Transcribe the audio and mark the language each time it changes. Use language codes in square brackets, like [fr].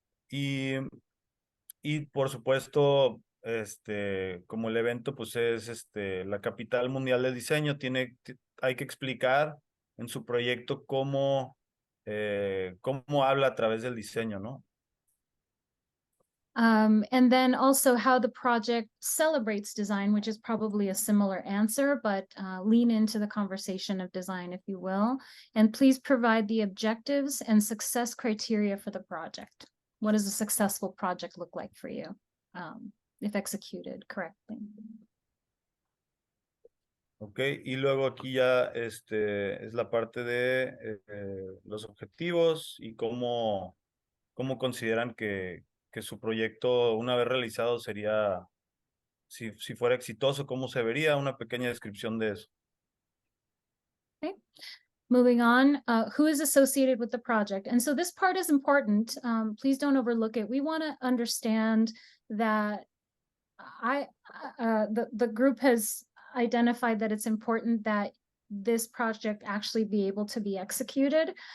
[es] y por supuesto, como el evento pues es la capital mundial del diseño, hay que explicar en su proyecto cómo habla a través del diseño, ¿no? [en] And then also how the project celebrates design, which is probably a similar answer, but lean into the conversation of design, if you will. And please provide the objectives and success criteria for the project. What does a successful project look like for you, if executed correctly? [es] Ok, y luego aquí ya es la parte de los objetivos y cómo consideran que su proyecto, una vez realizado, sería, si fuera exitoso, cómo se vería, una pequeña descripción de eso. [en] Okay. Moving on, who is associated with the project? And so this part is important. Please don't overlook it. We want to understand that the group has identified that it's important that this project actually be able to be executed.